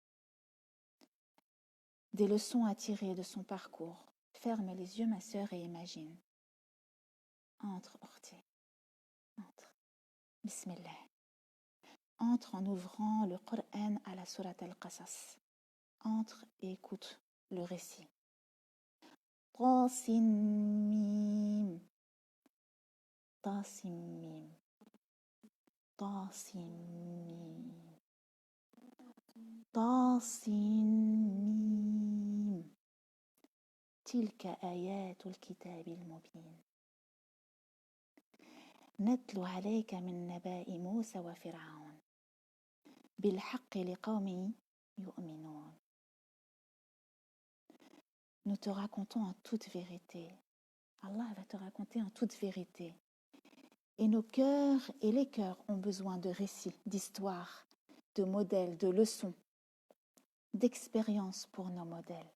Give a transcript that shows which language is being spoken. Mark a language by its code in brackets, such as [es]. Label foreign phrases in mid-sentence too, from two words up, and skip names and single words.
[fr] Des leçons à tirer de son parcours. Ferme les yeux, ma sœur, et imagine. Entre, Orti. Entre. Bismillah. Entre en ouvrant le Coran à la sourate Al-Qasas. Entre et écoute le récit. [ar] طسم. طسم. طسم. طسم. تلك آيات الكتاب المبين نتلو عليك من نبأ موسى وفرعون بالحق لقوم يؤمنون. [fr] Nous te racontons en toute vérité. Allah va te raconter en toute vérité. Et nos cœurs et les cœurs ont besoin de récits, d'histoires, de modèles, de leçons, d'expériences pour nos modèles.